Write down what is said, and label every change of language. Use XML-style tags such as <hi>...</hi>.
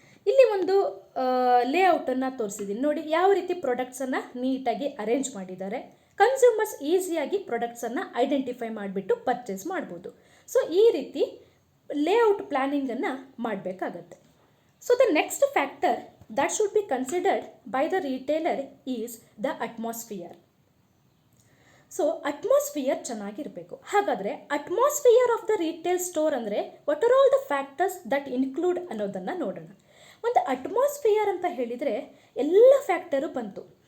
<kn>ಇಲ್ಲಿ ಒಂದು ಲೇಔಟನ್ನು ತೋರಿಸಿದ್ದೀನಿ ನೋಡಿ, ಯಾವ ರೀತಿ ಪ್ರಾಡಕ್ಟ್ಸನ್ನು ನೀಟಾಗಿ ಅರೇಂಜ್ ಮಾಡಿದ್ದಾರೆ. ಕನ್ಸ್ಯೂಮರ್ಸ್ ಈಸಿಯಾಗಿ ಪ್ರಾಡಕ್ಟ್ಸನ್ನು ಐಡೆಂಟಿಫೈ ಮಾಡಿಬಿಟ್ಟು ಪರ್ಚೇಸ್ ಮಾಡ್ಬೋದು. ಸೊ ಈ ರೀತಿ ಲೇಔಟ್ ಪ್ಲ್ಯಾನಿಂಗನ್ನು ಮಾಡಬೇಕಾಗತ್ತೆ.</kn> <en>So the next factor that should be considered by the retailer is the atmosphere.</en> <kn>So atmosphere ಚೆನ್ನಾಗಿರಬೇಕು.</kn> <en>ಹಾಗಾದರೆ atmosphere of the retail store ಅಂದರೆ what are all the factors that include</en> <kn>ಅನ್ನೋದನ್ನು ನೋಡೋಣ. ಒಂದು ಅಟ್ಮಾಸ್ಫಿಯರ್ ಅಂತ ಹೇಳಿದರೆ ಎಲ್ಲ ಫ್ಯಾಕ್ಟರು ಬಂತು.</kn>